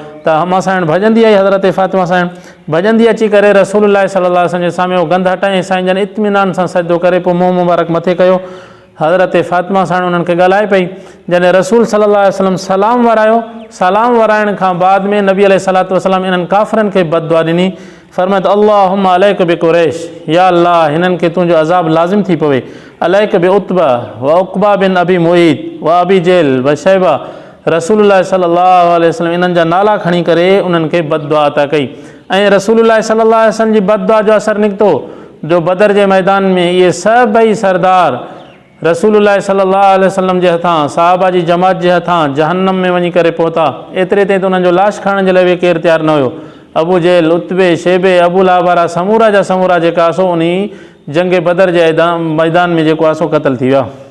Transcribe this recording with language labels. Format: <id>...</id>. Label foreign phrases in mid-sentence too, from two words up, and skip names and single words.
<sd>त मां साइण भॼंदी आई, हज़रत फ़ातिमा साइण भॼंदी अची करे रसूलुल्लाह</sd> <ar>صلى الله عليه وسلم</ar> <sd>जे साम्हूं गंध हटाई, साईं जन इत्मीनान सां सजदो करे पोइ मुंहुं मुबारक मथे कयो। हज़रत फ़ातिमा साइण उन्हनि खे ॻाल्हाए पई। जॾहिं रसूल</sd> <ar>صلى الله عليه وسلم</ar> <sd>सलाम वरायो, सलाम वराइण खां बाद में नबी</sd> <ar>عليه الصلاة والسلام</ar> <sd>इन्हनि काफ़रनि खे बददुआ ॾिनी। फरमात</sd> <ar>اللهم عليك بقريش,</ar> <sd>या अल्लाह हिननि खे तुंहिंजो अज़ाब लाज़िम थी पवे।</sd> <ar>عليك بعتبة وعقبة بن أبي معيط وأبي جهل وشيبة.</ar> <sd>रसूलुल्लाह</sd> <ar>صلى الله عليه وسلم</ar> <sd>इन्हनि जा नाला खणी करे उन्हनि खे बददुआ अता कई। ऐं रसूलुल्लाह</sd> <ar>صلى الله عليه وسلم</ar> <sd>जी बददुआ जो असरु निकितो जो बदर जे मैदान में इहे सभई सरदार रसूलुल्लाह</sd> <ar>صلى الله عليه وسلم</ar> <sd>जे हथां, सहाबा जी जमात जे हथां जहन्नम में वञी करे पहुता। एतिरे ते त उन्हनि जो लाश खणण जे लाइ बि केरु तयारु न हुयो। अबू जेल, उतबे, शेबे, अबू लहब वारा समूरा जा समूरा जेका सो उन जंग बदर जे मैदान में जेको आहे सो क़तल थी विया।</sd>